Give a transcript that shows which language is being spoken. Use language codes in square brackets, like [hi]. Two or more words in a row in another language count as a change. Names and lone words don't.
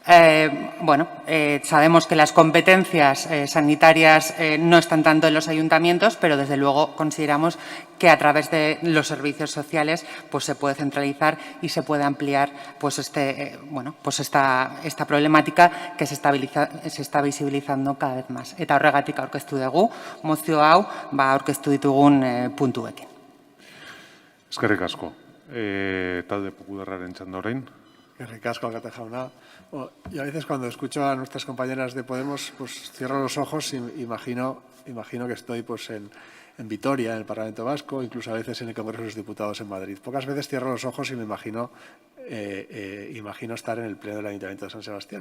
[es] Sabemos que las competencias sanitarias no están tanto en los ayuntamientos, pero desde luego consideramos que a través de los servicios sociales pues se puede centralizar y se puede ampliar pues esta problemática que se está visibilizando cada vez más. [eu] Eta horregatik aurkeztu dugu, mozio hau aurkeztu ditugun puntuekin. Eskerrik asko. Talde Popularraren txanda orain. Eskerrik asko, alkate jauna. [es] Y a veces cuando escucho a nuestras compañeras de Podemos, pues cierro los ojos y imagino que estoy pues en Vitoria, en el Parlamento Vasco, incluso a veces en el Congreso de los Diputados en Madrid. Pocas veces cierro los ojos y me imagino estar en el Pleno del Ayuntamiento de San Sebastián.